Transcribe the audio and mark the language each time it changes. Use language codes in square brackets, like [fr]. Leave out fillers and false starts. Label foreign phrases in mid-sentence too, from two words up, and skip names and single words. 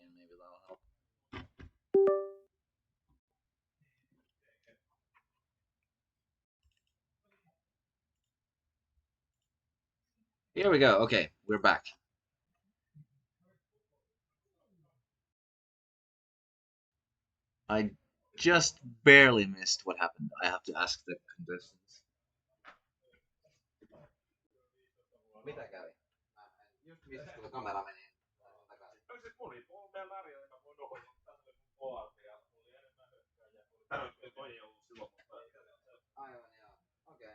[en] Maybe that'll help. Here we go. Okay, we're back. I just barely missed what happened. I have to ask the contestants. [fi] Mitä kävi? Just mistä kun kamera meni takaisin. No siis mulla oli meidän Maria, joka voi nohjaa tälle OALta ja mulla oli enemmän hyökkääjä. Toi ei ollut silloin, mutta... Aivan joo. Okei.